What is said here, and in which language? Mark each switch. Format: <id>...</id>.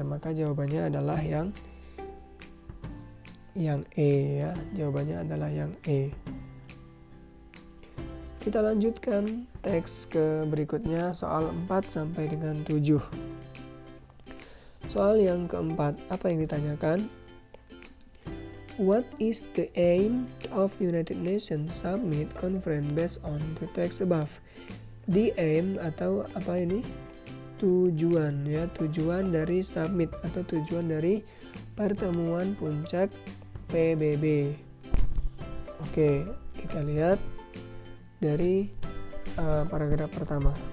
<id>Maka jawabannya adalah yang E ya. Jawabannya adalah yang E. Kita lanjutkan teks ke berikutnya, soal 4 sampai dengan 7. Soal yang keempat, apa yang ditanyakan?</id> <en>What is the aim of United Nations Summit Conference based on the text above? The aim</en> <id>atau apa ini? Tujuan ya, tujuan dari summit atau tujuan dari pertemuan puncak PBB. Oke, kita lihat dari paragraf pertama.</id>